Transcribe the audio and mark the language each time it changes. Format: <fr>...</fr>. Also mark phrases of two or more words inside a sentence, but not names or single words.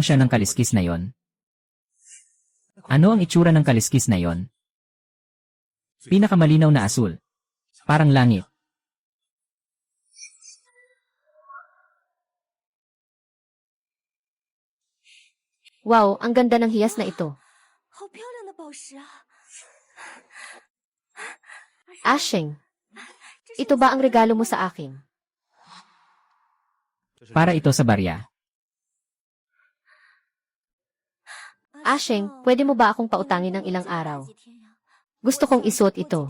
<tl>Dahil kulang siya ng kaliskis na yon. Ano ang itsura ng kaliskis na yon? Pinakamalinaw na asul. Parang langit. Wow, ang ganda ng hiyas na ito.</tl> <zh>好漂亮的宝石啊！</zh> <tl>Ashing, ito ba ang regalo mo sa akin? Para ito sa barya. Ashing, pwede mo ba akong pautangin ng ilang araw? Gusto kong isuot ito.</tl>